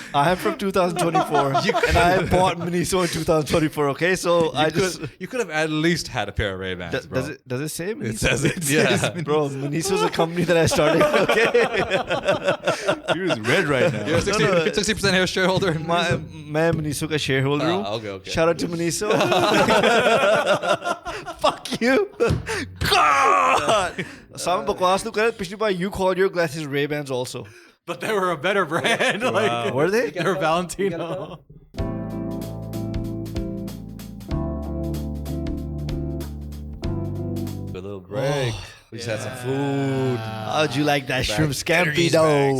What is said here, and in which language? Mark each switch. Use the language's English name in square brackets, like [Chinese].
[English] I am from 2024, and I bought Miniso in 2024, okay? So You could have at least had a pair of Ray-Bans, bro. does it say Miniso? It says it. Yeah. Bro, Miniso's a company that I started, okay? You're red right now. You're a 60% hair shareholder. in [Hindi] मैं Miniso का shareholder हूँ. [English] Okay. Shout out to Miniso. Fuck you. God. [Hindi] Osama बकवास तू कर. पिछली बार [English] you called your glasses Ray-Bans also. But they were a better brand. Like, Were they? they were Valentino. A little break. We just had some food. How'd you like that shrimp scampi though?